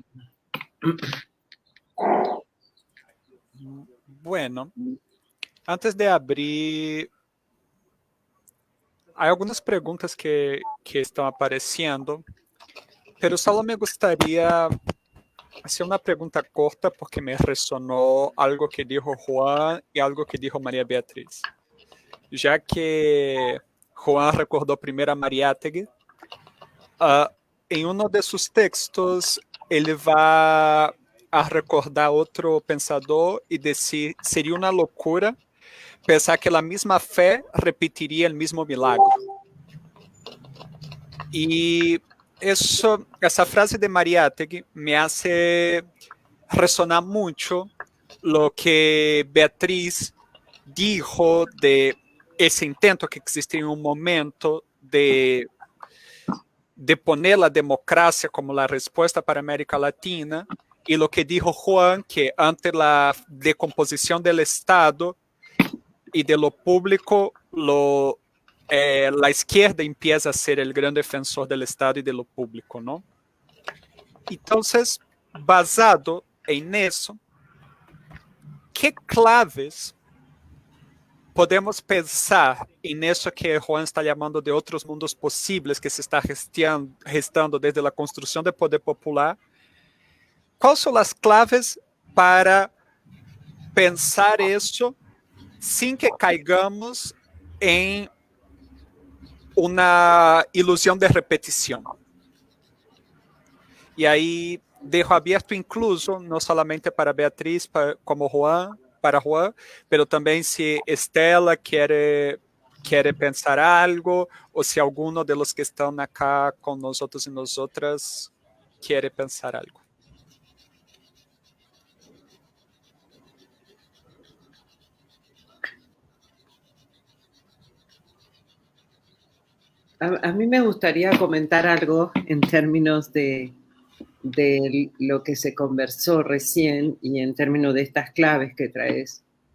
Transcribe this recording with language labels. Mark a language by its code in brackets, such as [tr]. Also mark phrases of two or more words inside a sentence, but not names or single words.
[es] Bueno, antes de abrir, hay algunas preguntas que están apareciendo, pero solo me gustaría hacer una pregunta corta porque me resonó algo que dijo Juan y algo que dijo María Beatriz. Ya que Juan recordó primero a Mariátegui, en uno de sus textos [pt] ele vai a recordar outro pensador e decir, seria uma loucura pensar que a mesma fé repetiria o mesmo milagre. E essa frase de Mariátegui [es] me hace resonar [pt] muito [es] lo que Beatriz dijo de [pt] esse intento que existe em um momento de poner a democracia como a resposta para a América Latina, e [es] lo que dijo Juan, [pt] que ante a decomposição do Estado e [es] de lo público, [pt] a izquierda [es] empieza a ser [pt] o grande defensor do Estado e [es] de lo público, [pt] ¿no? Então, basado em isso, que claves podemos pensar em isso que Juan está chamando de outros mundos possíveis que se está gestando desde a construção do poder popular? Quais são as claves para pensar isso sem que caigamos em uma ilusão de repetição? E aí deixo aberto incluso, não somente para Beatriz, como Juan, para Juan, pero também se Estela quer pensar algo, ou se [es] alguno de los que [pt] estão acá com nós outros e nós outras quer pensar algo. [es] A mí me gustaría comentar algo en términos de lo que se conversó recién y en términos de estas claves que traes.